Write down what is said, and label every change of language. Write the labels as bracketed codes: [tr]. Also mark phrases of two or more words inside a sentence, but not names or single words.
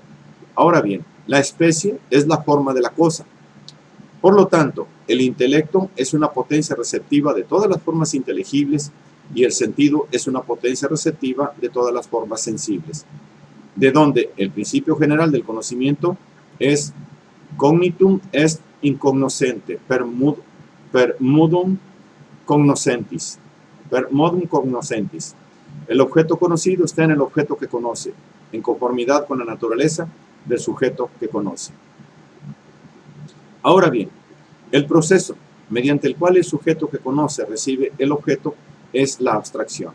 [es] Ahora bien, la especie es la forma de la cosa. Por lo tanto, el intelecto es una potencia receptiva de todas las formas inteligibles y el sentido es una potencia receptiva de todas las formas sensibles, de donde el principio general del conocimiento es [la] cognitum est incognoscente per modum cognoscentis. [es] El objeto conocido está en el objeto que conoce, en conformidad con la naturaleza del sujeto que conoce. Ahora bien, el proceso mediante el cual el sujeto que conoce recibe el objeto es la abstracción.